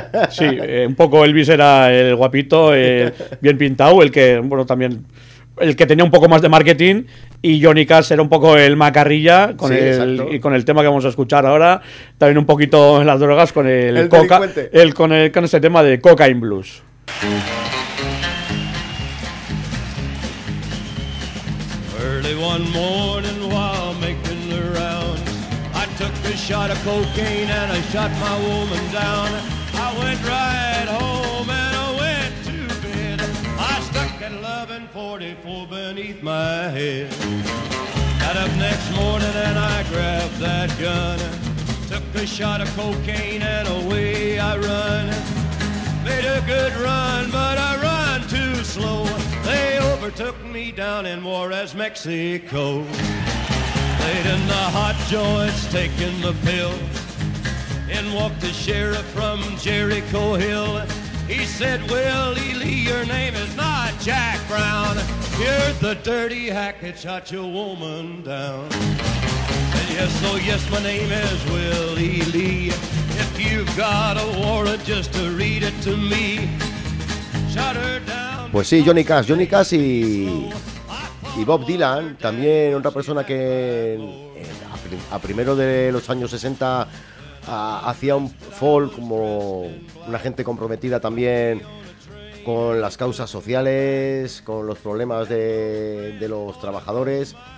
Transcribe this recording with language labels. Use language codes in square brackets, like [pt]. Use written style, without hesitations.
[es] Sí, un poco Elvis era el guapito, bien pintado, el que, bueno, también el que tenía un poco más de marketing, y Johnny Cash era un poco el macarrilla con el tema que vamos a escuchar ahora, también un poquito en las drogas con el coca, con ese tema de Cocaine Blues. [en] One morning while making the rounds, I took a shot of cocaine and I shot my woman down. I went right home and I went to bed. I stuck that loving 44 beneath my head. Got up next morning and I grabbed that gun, took a shot of cocaine and away I run. Made a good run, but I run too slow. They overtook me down in Juarez, Mexico. Laid in the hot joints, taking the pills. In walked the sheriff from Jericho Hill. He said, Willie Lee, your name is not Jack Brown. You're the dirty hack that shot your woman down. Said, yes, oh yes, my name is Willie Lee. If you've got a warrant, just to read it to me. Shot her down. [es] Pues sí, Johnny Cash y Bob Dylan, también otra persona que a primero de los años 60 hacía un folk, como una gente comprometida también con las causas sociales, con los problemas de los trabajadores.